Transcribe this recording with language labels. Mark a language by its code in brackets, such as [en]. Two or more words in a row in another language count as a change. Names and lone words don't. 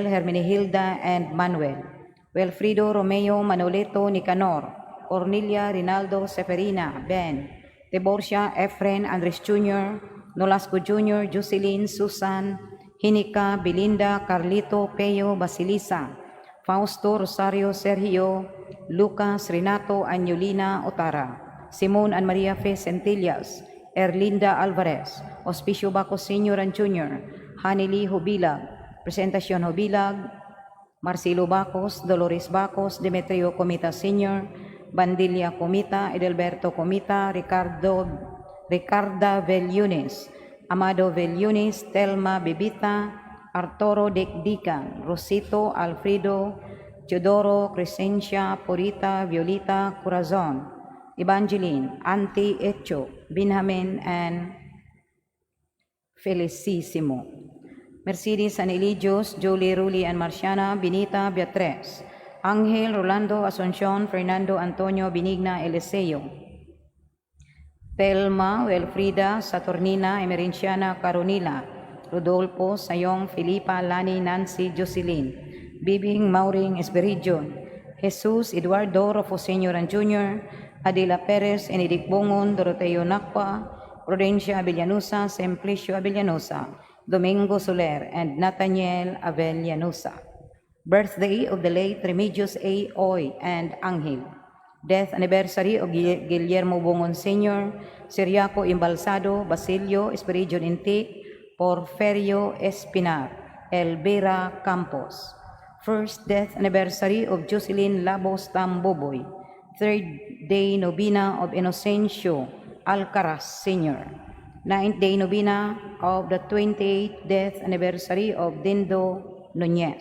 [en] Hermenegilda, and Manuel, Wilfrido, Romeo, Manolito, Nicanor, Cornelia, Rinaldo, Seferina, Ben, Tiborcia, Efren, Andres Jr., Nolasco Jr., Jocelyn, Susan, Hinika, Belinda, Carlito, Peo, Basilisa, Fausto, Rosario, Sergio, Lucas, Renato, Angelina, Otara, Simon and Maria Fe Centillas, Erlinda Alvarez, Hospicio Bacos Sr. and Jr., Hanili Hubilag, Presentacion Hubilag, Marcelo Bacos, Dolores Bacos, Demetrio Comita Sr., Bandilla Comita, Edelberto Comita, Ricarda Vellunes, Amado Vellunes, Telma Bibita, Arturo Dekdikan, Rosito, Alfredo, Teodoro, Crescencia, Purita, Violeta, Corazon, Evangeline, Auntie Echo, Benjamin, and Felicissimo. Mercedes and Eligios, Jolie, Ruli, and Marciana, Benita, Beatriz, Angel, Rolando, Asuncion, Fernando, Antonio, Benigna, Eliseo, Telma, Wilfrida, Saturnina, Emerenciana, Caronila, Rodolfo, Sayong, Filipa, Lani, Nancy, Jocelyn, Bibing, Mauring, Esperidion, Jesus, Eduardo, Rofo Sr. and Jr., Adela Perez, Enidic Bongon, Doroteo Nakpa, Prudencia Avellanosa, Simplicio Avellanosa, Domingo Soler, and Nathaniel Avellanosa. Birthday of the late Remedios A. Oy and Angel. Death anniversary of Guillermo Bongon Sr., Siriaco Imbalsado, Basilio Esperidion Intik, Porferio Espinar, Elvira Campos. First death anniversary of Jocelyn Labos Tamboboy. Third day novena of Inocencio Alcaraz Sr. Ninth day novena of the 28th death anniversary of Dindo Nunez.